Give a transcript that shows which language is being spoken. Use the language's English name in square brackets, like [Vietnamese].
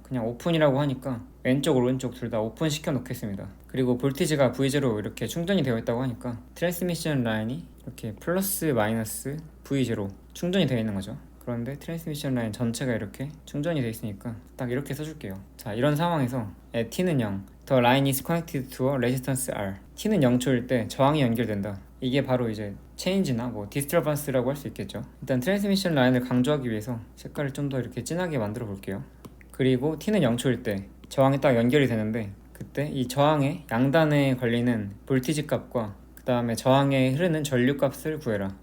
[Korean] 그냥 오픈이라고 하니까 왼쪽 오른쪽 둘 다 오픈 시켜 놓겠습니다. 그리고 볼티지가 V0 이렇게 충전이 되어 있다고 하니까 트랜스미션 라인이 이렇게 플러스 마이너스 V0 충전이 되어 있는 거죠. 그런데 트랜스미션 라인 전체가 이렇게 충전이 되어 있으니까 딱 이렇게 써줄게요. 자, 이런 상황에서 T는 0, [English] The line is connected to a resistance R. [Korean] T는 0초일 때 저항이 연결된다. 이게 바로 이제 체인지나 뭐 디스터번스라고 할 수 있겠죠. 일단 트랜스미션 라인을 강조하기 위해서 색깔을 좀 더 이렇게 진하게 만들어 볼게요. 그리고 T는 0초일 때 저항이 딱 연결이 되는데, 그때 이 저항의 양단에 걸리는 볼티지 값과 그 다음에 저항에 흐르는 전류 값을 구해라.